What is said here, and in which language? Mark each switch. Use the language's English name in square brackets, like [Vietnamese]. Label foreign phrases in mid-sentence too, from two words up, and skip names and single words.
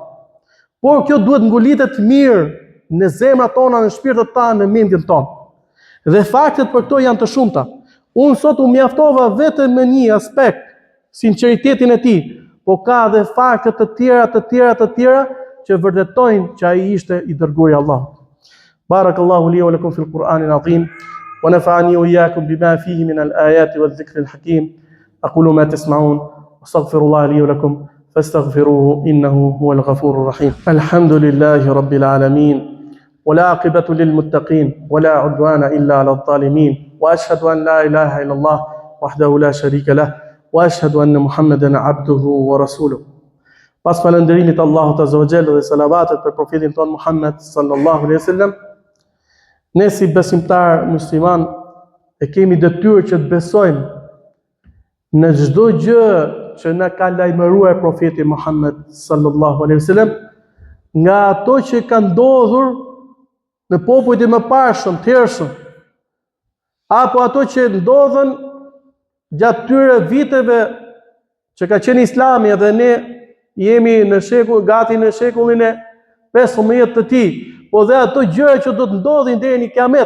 [Albanian] Por kjo duhet ngulitet mirë në zemrat tona, në shpirtet tona, në mendjen tonë. Dhe faktet për këto janë të shumta. Unë sot u mjaftova vetëm me një aspekt, sinqeritetin e tij, po ka edhe fakte të tjera që vërtetojnë që ai ishte i dërguari i Allahut. [Arabic] بارك الله لي ولكم في القرآن العظيم ونفعني وإياكم بما فيه من الآيات والذكر الحكيم. أقول ما تسمعون واستغفر الله لي ولكم فاستغفروه إنه هو الغفور الرحيم. الحمد لله رب العالمين والعاقبة للمتقين ولا عدوان إلا على الظالمين وأشهد أن لا إله إلا الله وحده لا شريك له وأشهد أن محمدا عبده ورسوله. [Albanian] Pas falënderimit Allahut [Arabic] عز وجل [Albanian] dhe salavatet për profetin ton Muhammed [Arabic] صلى الله عليه وسلم, [Albanian] ne si besimtar musliman e kemi detyrë që të besojmë në çdo gjë që na ka lajmëruar profeti Muhammed [Arabic] صلى الله عليه وسلم, [Albanian] nga ato që ka ndodhur në popujt e mëparshëm, të hershëm, apo ato që ndodhen gjatë tyre viteve që ka qenë Islami dhe ne jemi në gati në shekullin e 15 të tij, po dhe ato gjëra që do të ndodhin deri në Kiamet.